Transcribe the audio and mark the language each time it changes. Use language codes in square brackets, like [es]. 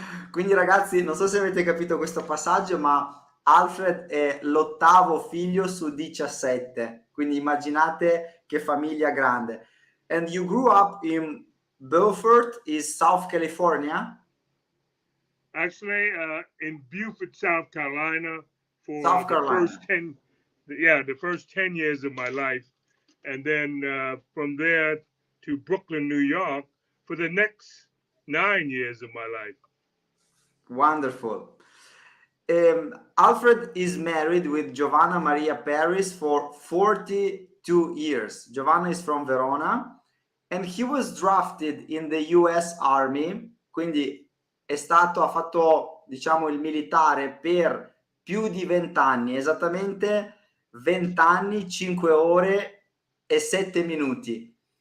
[it] Quindi ragazzi, non so se avete capito questo passaggio, ma Alfred è l'8º figlio su 17, quindi immaginate che famiglia grande. [en] And you grew up in Beaufort, is South California? Actually, in Beaufort, South Carolina, for South Carolina. the first 10 years of my life, and then from there to Brooklyn, New York, for the next 9 years of my life. Wonderful. Alfred is married with Giovanna Maria Paris for 42 years. Giovanna is from Verona, and he was drafted in the US Army, [it] quindi ha fatto, diciamo, il militare per più di 20 anni, esattamente 20 anni, 5 ore e 7 minuti.